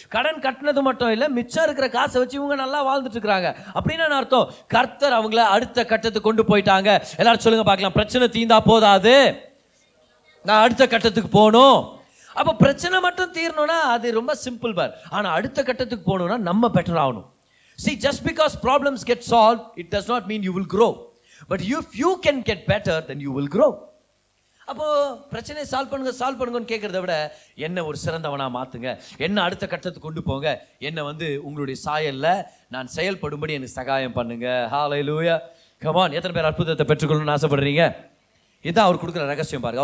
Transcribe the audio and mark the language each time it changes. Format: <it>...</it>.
<ta>கடன் கட்டினது மட்டும் இல்லை, மிச்சம் இருக்கிற காசை வச்சு இவங்க நல்லா வாழ்ந்துட்டு இருக்கிறாங்க. அப்படின்னு அர்த்தம், கர்த்தர் அவங்கள அடுத்த கட்டத்துக்கு கொண்டு போயிட்டாங்க. எல்லாரும் சொல்லுங்க பார்க்கலாம், பிரச்சனை தீர்ந்தா போதாது, நான் அடுத்த கட்டத்துக்கு போகணும். அப்போ பிரச்சனை மட்டும் தீரணும்னா அது ரொம்ப சிம்பிள் பார். ஆனால் அடுத்த கட்டத்துக்கு போகணும்னா நம்ம பெட்டர் ஆகணும்.</ta> <en>See, just because problems get solved, it does not mean you will grow. But if you can get better, then you will grow.</en> <ta>அப்போ பிரச்சனையை சால்வ் பண்ணுங்கன்னு கேட்கறத விட என்ன ஒரு சிறந்தவனா மாத்துங்க, என்ன அடுத்த கட்டத்துக்கு கொண்டு போங்க, என்ன உங்களுடைய சாயல்ல நான் செயல்படும்படி எனக்கு சகாயம் பண்ணுங்க. ஹalleluya. come on, எத்தனை பேர் அற்புதத்தை பெற்றுக்கொள்ளணும்னு ஆசைப்படுறீங்க? இதுதான் அவர் கொடுக்குற ரகசியம் பாருங்க.</ta>